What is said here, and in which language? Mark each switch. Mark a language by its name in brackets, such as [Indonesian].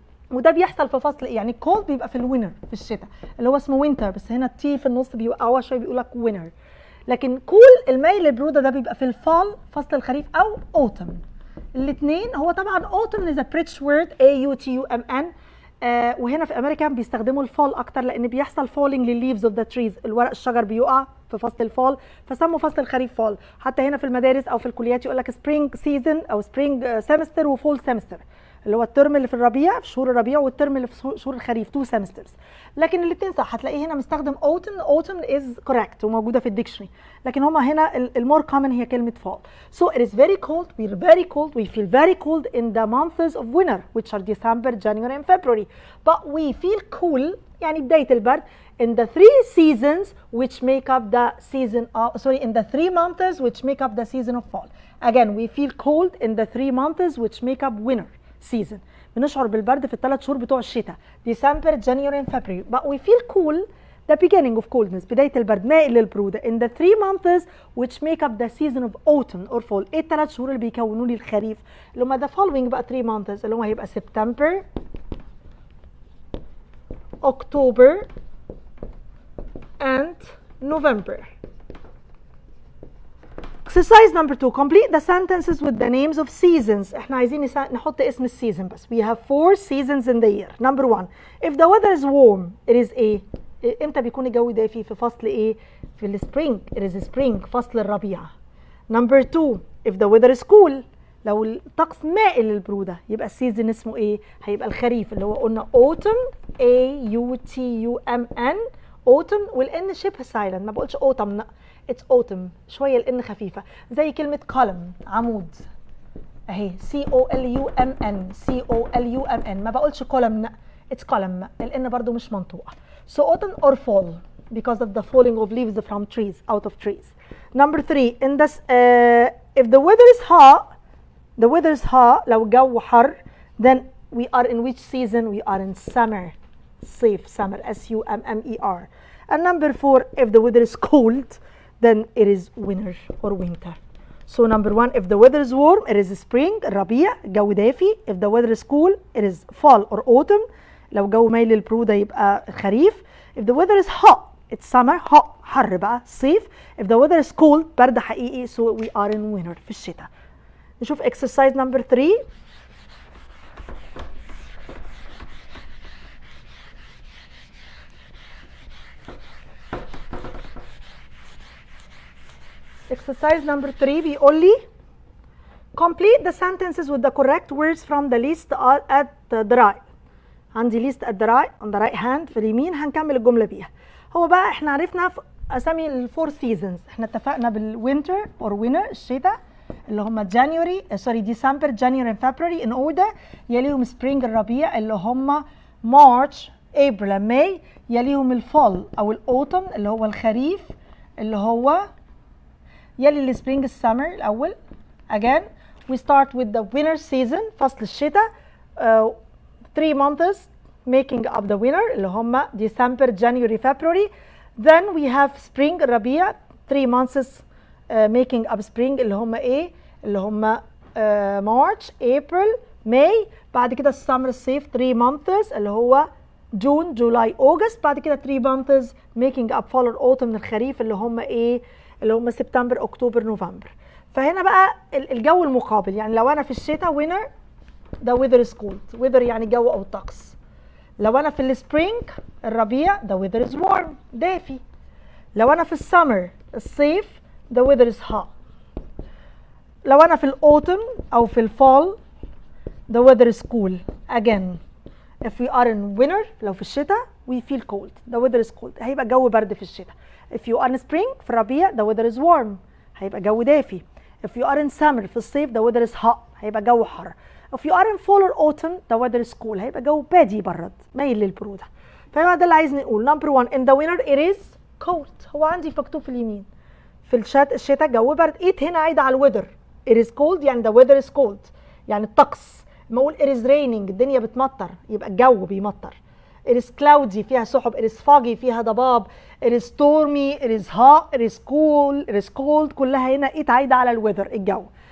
[Arabic] وده بيحصل في فصل يعني cold بيبقى في الوينر في الشتاء اللي هو اسمه winter بس هنا التي في النص بيوقعوها شويه بيقول لك winter. لكن cool المايل للبرودة ده بيبقى في الفال فصل الخريف او autumn. الاثنين هو طبعا [English] autumn is a British word A-U-T-U-M-N. [Arabic] وهنا في امريكا بيستخدموا الفال اكتر لان بيحصل falling للleaves [English] of the trees [Arabic] الورق الشجر بيقع في فصل الفال فسموا فصل الخريف فال. حتى هنا في المدارس او في الكليات يقول لك [English] spring season [Arabic] او [English] spring semester [Arabic] وفول semester اللي هو الترم اللي في الربيع في شهور الربيع والترم اللي في شهور الخريف 2 semesters. لكن الاثنين صح هتلاقيه هنا مستخدم [English] autumn is correct [Arabic] وموجوده في الديكشنري لكن هما هنا المور common هي كلمه fall. [English] So it is very cold, we're very cold, we feel very cold in the months of winter which are December, January and February. But we feel cool [Arabic] يعني بدايه البرد [English] in the 3 seasons which make up the season in the 3 months which make up the season of fall. Again we feel cold in the 3 months which make up winter season. [Arabic] بنشعر بالبرد في ال3 شهور بتوع الشتاء December, January and February. [English] But we feel cool the beginning of coldness [Arabic] بداية البرد مائل للبرودة [English] in the 3 months which make up the season of autumn or fall. [Arabic] ايه ال3 شهور اللي بيكونوا لي الخريف اللي هم [English] the following [Arabic] بقى 3 months اللي هم هيبقى September, October and November. [English] Exercise number 2 complete the sentences with the names of seasons. [Arabic] احنا عايزين نحط اسم السيزون بس. [English] We have 4 seasons in the year. Number 1 if the weather is warm it is a [Arabic] امتى بيكون الجو دافي في فصل ايه؟ في السبرينج [English] it is spring [Arabic] فصل الربيع. Number 2 [English] if the weather is cool [Arabic] لو الطقس مائل للبرودة يبقى السيزون اسمه ايه؟ هيبقى الخريف اللي هو قلنا autumn A-U-T-U-M-N autumn والان شبه silent ما بقولش autumn [English] it's autumn [Arabic] شويه الان خفيفه زي كلمه column عمود اهي C-O-L-U-M-N C-O-L-U-M-N ما بقولش column [English] it's column [Arabic] الان برضو مش منطوقه. [English] So autumn or fall because of the falling of leaves from trees out of trees. Number 3 in this if the weather is hot [Arabic] لو الجو حر [English] then we are in which season? We are in summer صيف summer S-U-M-M-E-R. And number 4 if the weather is cold then it is winter or winter. So number 1 if the weather is warm it is spring [Arabic] الربيع الجو دافي. [English] If the weather is cool it is fall or autumn. [Arabic] لو جو مايل للبرودة يبقى خريف. [English] if the weather is hot it's summer. [Arabic] hot حر بقى صيف. [English] if the weather is cold [Arabic] برد حقيقي [English] so we are in winter [Arabic] في الشتاء. نشوف [English] exercise number 3. exercise number 3 [Arabic] بيقول لي [English] complete the sentences with the correct words from the list at the right. [Arabic] عندي [English] list at the right on the right hand [Arabic] في اليمين، هنكمل الجملة بيها. هو بقى احنا عرفنا في اسامي الفور سيزونز، احنا اتفقنا بالوينتر اور وينر الشتاء اللي هم ديسمبر جانيوري فبراير ان اوردر، يليهم سبرينج الربيع اللي هم مارش ابريل ماي، يليهم الفول او الاوتوم اللي هو الخريف اللي هو يلي السبرينج السمر الاول. [English] again we start with the winter season [Arabic] فصل الشتاء [English] 3 months making up the winter [Arabic] اللي هم [English] December, January, February. then we have spring الربيع 3 months making up spring [Arabic] اللي هم ايه؟ اللي هم [English] March, April, May. [Arabic] بعد كده السمر الصيف [English] 3 months [Arabic] اللي هو June, July, August. بعد كده [English] 3 months making up fall or autumn [Arabic] من الخريف اللي هم ايه؟ اللي هم سبتمبر، اكتوبر، نوفمبر. فهنا بقى الجو المقابل، يعني لو انا في الشتاء winter [English] the weather is cold. [Arabic] weather يعني جو او طقس. لو انا في السبرينج الربيع [English] the weather is warm [Arabic] دافي. لو انا في السمر الصيف [English] the weather is hot. [Arabic] لو انا في الاوتوم او في الفول [English] the weather is cool. again if we are in winter [Arabic] لو في الشتاء [English] we feel cold. the weather is cold [Arabic] هيبقى جو برد في الشتاء. [English] if you are in spring [Arabic] في الربيع [English] the weather is warm [Arabic] هيبقى جو دافي. [English] if you are in summer [Arabic] في الصيف [English] the weather is hot [Arabic] هيبقى جو حر. [English] if you are in fall or autumn the weather is cool [Arabic] هيبقى جو بادي برد مايل للبرودة. فهو ده اللي عايزني نقول. [English] number 1 in the winter it is cold. [Arabic] هو عندي مكتوب في اليمين في الشتاء جو برد. it هنا عايدة على الويذر. [English] it is cold يعني the weather is cold [Arabic] يعني الطقس. لما اقول [English] it is raining [Arabic] الدنيا بتمطر يبقى الجو بيمطر. [English] it is cloudy [Arabic] فيها سحب. [English] it is foggy [Arabic] فيها ضباب. [English] it is stormy it is hot it is cool it is cold. [Arabic] كلها هنا it عايدة على الويذر الجو.